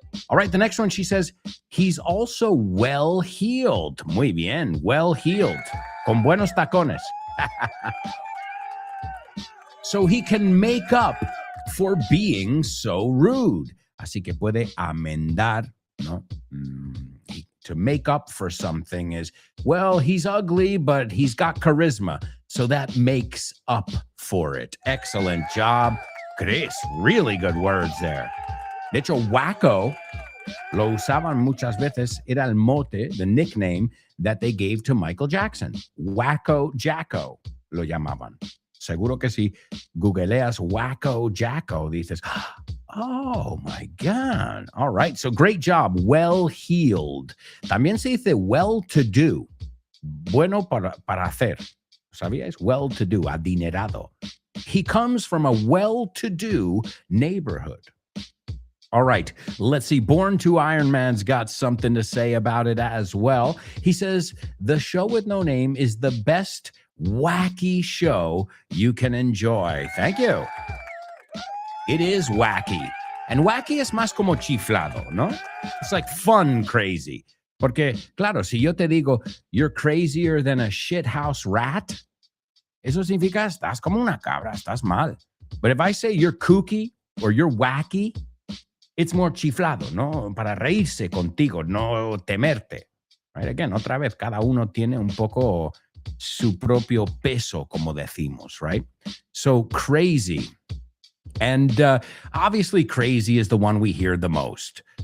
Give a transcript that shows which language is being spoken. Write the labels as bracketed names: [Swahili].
[English] All right, the next one, she says, he's also well-heeled. [Spanish] Muy bien, well-heeled. Con buenos tacones. [English] So he can make up for being so rude. [Spanish] Así que puede amendar, ¿no? [English] To make up for something is, well, he's ugly, but he's got charisma. So that makes up for it. Excellent job, Chris. Really good words there. [Spanish] De hecho, wacko lo usaban muchas veces. Era el mote, [English] the nickname that they gave to Michael Jackson. [Spanish] Wacko Jacko lo llamaban. Seguro que si googleas Wacko Jacko, dices, [English] oh my God. All right, so great job. Well-heeled. [Spanish] También se dice well-to-do. Bueno para hacer. ¿Sabíais? Well-to-do, adinerado. [English] He comes from a well-to-do neighborhood. All right, let's see. Born to Iron Man's got something to say about it as well. He says, the show with no name is the best wacky show you can enjoy. Thank you. It is wacky. [Spanish] And wacky es más como chiflado, ¿no? [English] It's like fun crazy. [Spanish] Porque, claro, si yo te digo, [English] you're crazier than a shithouse rat, [Spanish] eso significa estás como una cabra, estás mal. [English] But if I say you're kooky or you're wacky, it's more chiflado, ¿no? [Spanish] Para reírse contigo, no temerte. Right? Again, otra vez, cada uno tiene un poco su propio peso, como decimos, right? [English] So crazy. And obviously crazy is the one we hear the most.